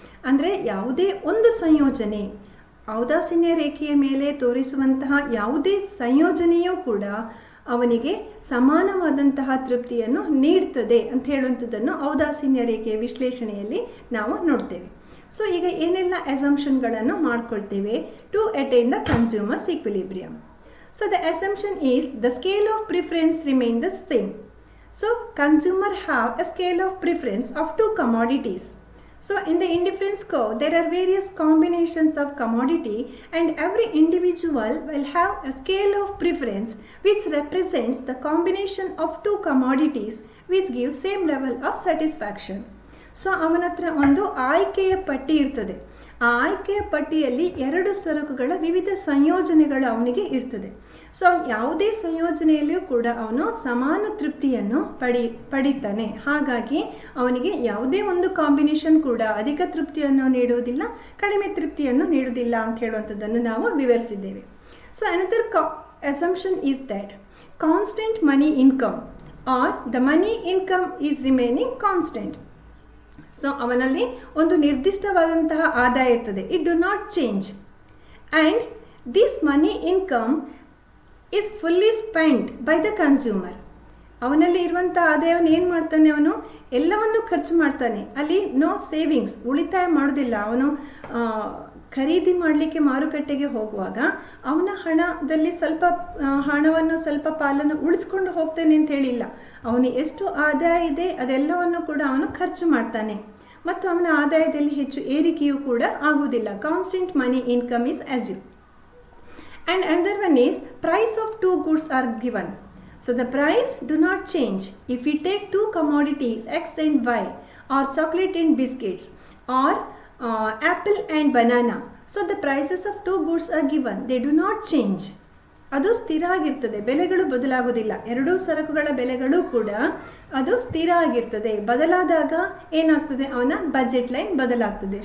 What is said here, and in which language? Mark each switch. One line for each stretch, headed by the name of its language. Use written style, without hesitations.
Kannada: ಅಂದರೆ ಯಾವುದೇ ಒಂದು ಸಂಯೋಜನೆ ಔದಾಸೀನ್ಯ ರೇಖೆಯ ಮೇಲೆ ತೋರಿಸುವಂತಹ ಯಾವುದೇ ಸಂಯೋಜನೆಯೂ ಕೂಡ ಅವನಿಗೆ ಸಮಾನವಾದಂತಹ ತೃಪ್ತಿಯನ್ನು ನೀಡ್ತದೆ ಅಂತ ಹೇಳುವಂಥದ್ದನ್ನು ಔದಾಸೀನ್ಯ ರೇಖೆಯ ವಿಶ್ಲೇಷಣೆಯಲ್ಲಿ ನಾವು ನೋಡ್ತೇವೆ.
English: so
Kannada: ಈಗ ಏನೆಲ್ಲ ಅಸಂಪ್ಷನ್ಗಳನ್ನು ಮಾಡ್ಕೊಳ್ತೇವೆ
English: To attain the consumers equilibrium. So the assumption is the scale of preference remain the same. So consumer have a scale of preference of two commodities. So in the indifference curve there are various combinations of commodity and every individual will have a scale of preference which represents the combination of two commodities which gives same level of satisfaction.
Kannada: So ಅವನ ಹತ್ರ ಒಂದು ಆಯ್ಕೆಯ ಪಟ್ಟಿ ಇರ್ತದೆ. ಆ ಆಯ್ಕೆಯ ಪಟ್ಟಿಯಲ್ಲಿ ಎರಡು ಸರಕುಗಳ ವಿವಿಧ ಸಂಯೋಜನೆಗಳು ಅವನಿಗೆ ಇರ್ತದೆ. ಸೊ ಯಾವುದೇ ಸಂಯೋಜನೆಯಲ್ಲಿಯೂ ಕೂಡ ಅವನು ಸಮಾನ ತೃಪ್ತಿಯನ್ನು ಪಡಿತಾನೆ. ಹಾಗಾಗಿ ಅವನಿಗೆ ಯಾವುದೇ ಒಂದು ಕಾಂಬಿನೇಷನ್ ಕೂಡ ಅಧಿಕ ತೃಪ್ತಿಯನ್ನು ನೀಡುವುದಿಲ್ಲ, ಕಡಿಮೆ ತೃಪ್ತಿಯನ್ನು ನೀಡುವುದಿಲ್ಲ ಅಂತ ಹೇಳುವಂಥದ್ದನ್ನು ನಾವು ವಿವರಿಸಿದ್ದೇವೆ.
English: So another assumption is that constant money income or the money income is remaining constant.
Kannada: So ಅವನಲ್ಲಿ ಒಂದು ನಿರ್ದಿಷ್ಟವಾದಂತಹ ಆದಾಯ ಇರ್ತದೆ.
English: It do not change and this money income is fully spend by the consumer.
Kannada: ಅವನಲ್ಲಿ ಇರುವಂಥ ಆದಾಯವನ್ನು ಏನು ಮಾಡ್ತಾನೆ, ಅವನು ಎಲ್ಲವನ್ನು ಖರ್ಚು ಮಾಡ್ತಾನೆ. ಅಲ್ಲಿ
English: no savings,
Kannada: ಉಳಿತಾಯ ಮಾಡೋದಿಲ್ಲ. ಅವನು ಖರೀದಿ ಮಾಡಲಿಕ್ಕೆ ಮಾರುಕಟ್ಟೆಗೆ ಹೋಗುವಾಗ ಅವನ ಹಣದಲ್ಲಿ ಸ್ವಲ್ಪ ಪಾಲನ್ನು ಉಳಿಸ್ಕೊಂಡು ಹೋಗ್ತೇನೆ ಅಂತ ಹೇಳಿಲ್ಲ. ಅವನು ಎಷ್ಟು ಆದಾಯ ಇದೆ ಅದೆಲ್ಲವನ್ನು ಕೂಡ ಅವನು ಖರ್ಚು ಮಾಡ್ತಾನೆ. ಮತ್ತು ಅವನ ಆದಾಯದಲ್ಲಿ ಹೆಚ್ಚು ಏರಿಕೆಯೂ ಕೂಡ ಆಗುವುದಿಲ್ಲ.
English: Constant money income is assume. And another one is price of two goods are given. So the price do not change. If we take two commodities X and Y, or chocolate and biscuits, or apple and banana, so the prices of two goods are given. They do not change.
Kannada: ಅದು ಸ್ಥಿರ ಆಗಿರ್ತದೆ, ಬೆಲೆಗಳು ಬದಲಾಗುವುದಿಲ್ಲ. ಎರಡೂ ಸರಕುಗಳ ಬೆಲೆಗಳು ಕೂಡ ಅದು ಸ್ಥಿರ ಆಗಿರ್ತದೆ. ಬದಲಾದಾಗ ಏನಾಗ್ತದೆ, ಅವನ ಬಜೆಟ್ ಲೈನ್ ಬದಲಾಗ್ತದೆ.